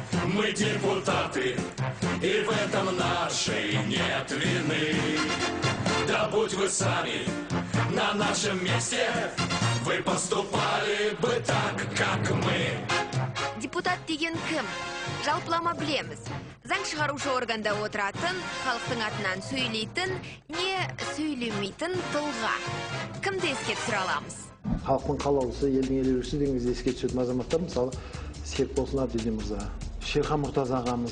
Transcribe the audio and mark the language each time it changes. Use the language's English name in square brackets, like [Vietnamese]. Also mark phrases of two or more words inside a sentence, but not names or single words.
[Russian] Мы депутаты, и в этом нашей нет вины. Да будь вы сами на нашем месте, вы поступали бы так, как мы. [Kazakh] Депутат деген кім? Жалпылама білеміз. Заң шығарушы органда отыратын, халықтың атынан сөйлейтін, не сөйлемейтін тұлға. Кімді еске түсіре аламыз? Халықтың қалаулысы, елдің елеушісі дегенде еске түсетін азаматтар, мысалы, Серікболсын Абділдин мырза, Шерхан Мұртаза ағамыз.